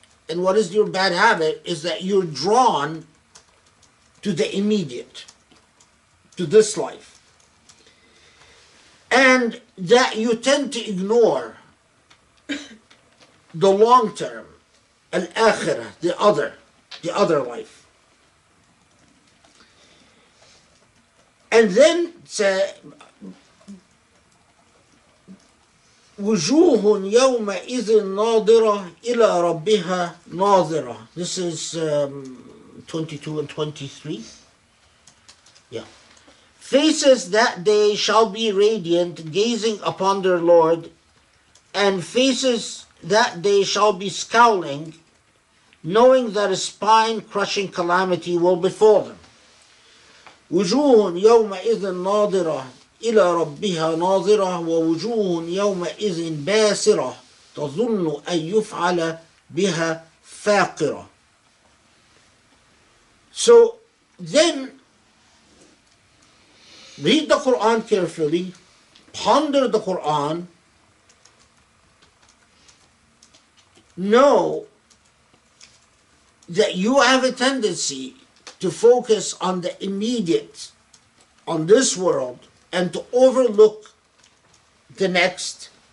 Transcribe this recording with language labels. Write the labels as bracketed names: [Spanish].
[English] And what is your bad habit is that you're drawn to the immediate, to this life. And that you tend to ignore the long term, al-akhirah, the other life. And then say, [Arabic] وجوه يومئذ ناظرة إلى ربها ناظرة. [English] This is 22 and 23. Yeah. Faces that day shall be radiant, gazing upon their Lord, and faces that day shall be scowling, knowing that a spine-crushing calamity will befall them. [Arabic] وجوه يومئذ ناظرة إلى ربها ناظرة ووجوه يومئذ باسرة تظن أن يفعل بها فاقرة. [English] So then read the Quran carefully, ponder the Quran, know that you have a tendency to focus on the immediate, on this world, and to overlook the next.